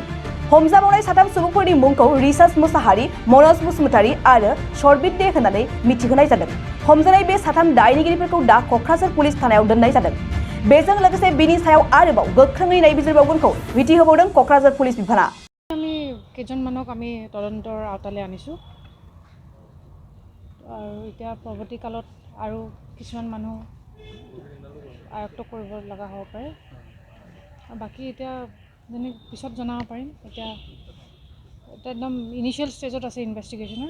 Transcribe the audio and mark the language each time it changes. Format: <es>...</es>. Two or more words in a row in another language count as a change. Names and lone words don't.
<brx>हमजाबावनाय साथाम सुबुंफोरनि मुंखौ रिसार्च मुसाहारि, मनज बसुमतारी आरो सरबित दे होननानै मिथिहोनाय जादों। हमजानाय बे साथाम दायनिगिरिफोरखौ दा क'क्राझार पुलिस थानायाव दोननाय जादों। बेजों लोगोसे बिनि सायाव आरोबाव गोख्रोङै नायबिजिरबावगोनखौ मिथिहोबावदों क'क्राझार पुलिस बिफाना।</brx> <as>আমি কেইজনমানক আমি তদন্তৰ আওতালৈ আনিছোঁ আৰু এতিয়া পৰৱৰ্তী কালত আৰু কিছুমান মানুহ আয়ত্ত কৰিব লগা হ'ব পাৰে। বাকি এতিয়া যেনে পিছত জনাব পাৰিম। এতিয়া একদম</as> <en>initial stageত</en> <as>আছে ইনভেষ্টিগেশ্যনৰ।</as>